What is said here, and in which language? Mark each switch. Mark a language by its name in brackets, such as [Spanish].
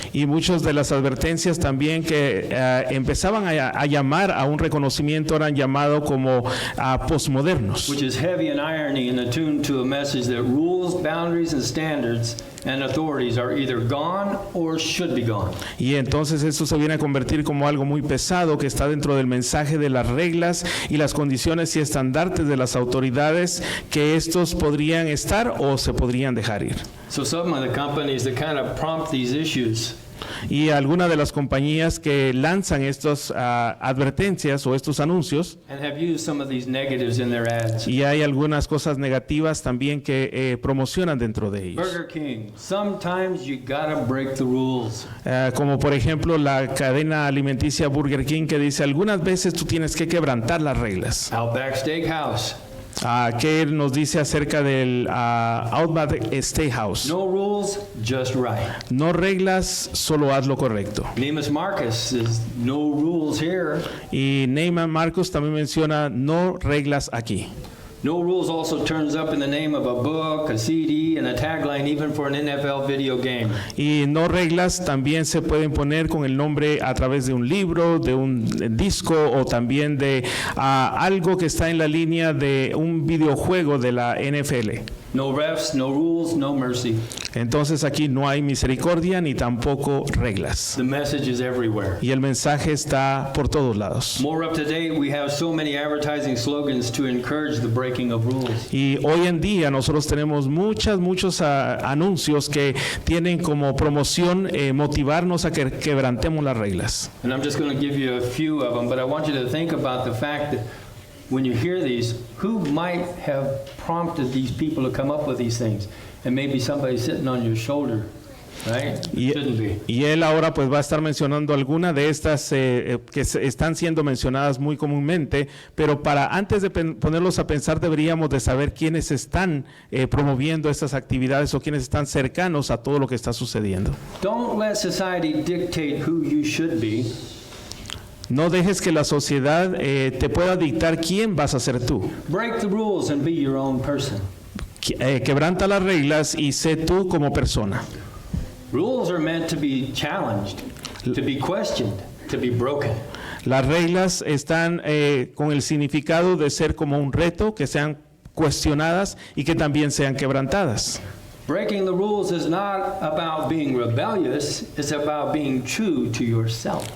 [Spanish] Y muchas de las advertencias también que empezaban a llamar a un reconocimiento eran llamados como postmodernos. [English] Which is heavy in irony and attuned to a message that rules, boundaries, and standards and authorities are either gone or should be gone. [Spanish] Y entonces esto se viene a convertir como algo muy pesado que está dentro del mensaje de las reglas y las condiciones y estandartes de las autoridades, que estos podrían estar o se podrían dejar ir. [English] So some of the companies that kind of prompt these issues [Spanish] Y algunas de las compañías que lanzan estas advertencias o estos anuncios, [English] and have used some of these negatives in their ads. [Spanish] y hay algunas cosas negativas también que promocionan dentro de ellos. [English] Burger King, sometimes you gotta break the rules. [Spanish] Como por ejemplo la cadena alimenticia Burger King, que dice algunas veces tú tienes que quebrantar las reglas. [English] Outback Steakhouse. [Spanish] ¿Qué nos dice acerca del Outback Steakhouse? [English] No rules, just right. [Spanish] No reglas, solo haz lo correcto. [English] Neiman Marcus says no rules here. [Spanish] Y Neiman Marcus también menciona no reglas aquí. [English] No rules also turns up in the name of a book, a CD, and a tagline even for an NFL video game. [Spanish] Y no reglas también se pueden poner con el nombre a través de un libro, de un disco o también de algo que está en la línea de un videojuego de la NFL. [English] No refs, no rules, no mercy. [Spanish] Entonces aquí no hay misericordia ni tampoco reglas. [English] The message is everywhere. [Spanish] Y el mensaje está por todos lados. [English] More up to date, we have so many advertising slogans to encourage the breaking of rules. [Spanish] Y hoy en día nosotros tenemos muchos anuncios que tienen como promoción motivarnos a que quebrantemos las reglas. [English] And I'm just going to give you a few of them, but I want you to think about the fact that when you hear these, who might have prompted these people to come up with these things? And maybe somebody sitting on your shoulder, right? Shouldn't be. [Spanish] Y él ahora pues va a estar mencionando alguna de estas que están siendo mencionadas muy comúnmente, pero antes de ponerlos a pensar deberíamos de saber quiénes están promoviendo estas actividades o quiénes están cercanos a todo lo que está sucediendo. [English] Don't let society dictate who you should be. [Spanish] No dejes que la sociedad te pueda dictar quién vas a ser tú. [English] Break the rules and be your own person. [Spanish] Quebranta las reglas y sé tú como persona. [English] Rules are meant to be challenged, to be questioned, to be broken. [Spanish] Las reglas están con el significado de ser como un reto, que sean cuestionadas y que también sean quebrantadas. [English] Breaking the rules is not about being rebellious, it's about being true to yourself.